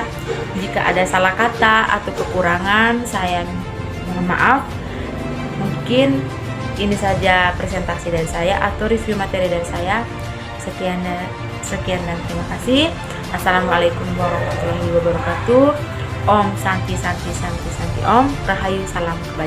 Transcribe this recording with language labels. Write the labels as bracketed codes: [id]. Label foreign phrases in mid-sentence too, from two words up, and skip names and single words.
[id] Jika ada salah kata atau kekurangan, saya mohon maaf. Mungkin ini saja presentasi dari saya atau review materi dari saya. Sekian dan terima kasih. [ar] Assalamualaikum warahmatullahi wabarakatuh. [ban] Om Santi Santi Santi Santi Om Rahayu, [id] salam kebajikan.